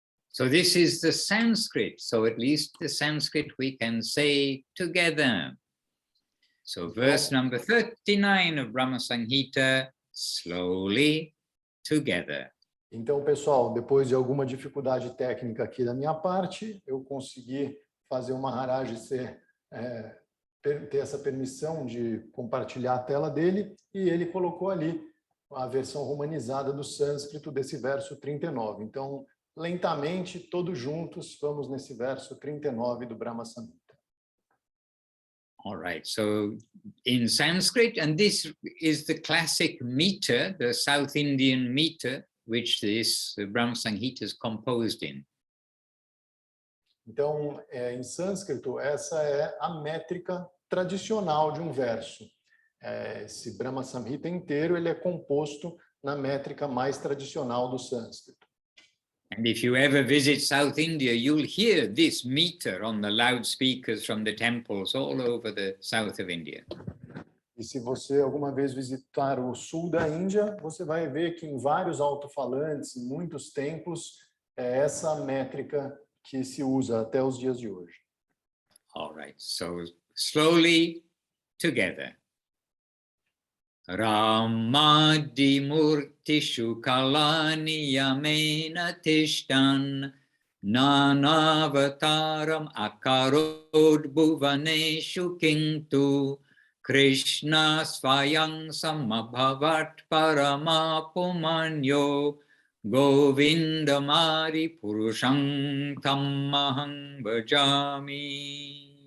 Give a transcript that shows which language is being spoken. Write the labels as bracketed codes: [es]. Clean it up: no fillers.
[en] So this is the Sanskrit. So at least the Sanskrit we can say together. So verse number 39 of Brahma Samhita, slowly together. [pt] Então, pessoal, depois de alguma dificuldade técnica aqui da minha parte, eu consegui fazer o Maharaj ter essa permissão de compartilhar a tela dele, e ele colocou ali a versão romanizada do sânscrito desse verso 39. Então, lentamente, todos juntos, vamos nesse verso 39 do Brahma Samhita. [en] All right, so in Sanskrit, and this is the classic meter, the South Indian meter, which this Brahma Samhita is composed in. [pt] Então, em sânscrito, essa é a métrica tradicional de um verso. Esse Brahma Samhita inteiro ele é composto na métrica mais tradicional do sânscrito. [en] And if you ever visit South India, you'll hear this meter on the loudspeakers from the temples all over the south of India. [pt] E se você alguma vez visitar o sul da Índia, você vai ver que em vários alto-falantes, em muitos templos, é essa métrica que se usa até os dias de hoje. [en] All right, so slowly together. [sa] Ramadi Murtishu Kalani Yamena Tishtan Nanavataram Akarod Bhuvaneshu Kintu Krishna Svayang Samabhavat Paramapumanyo Govinda Mari Purusham Tammahang Bhajami.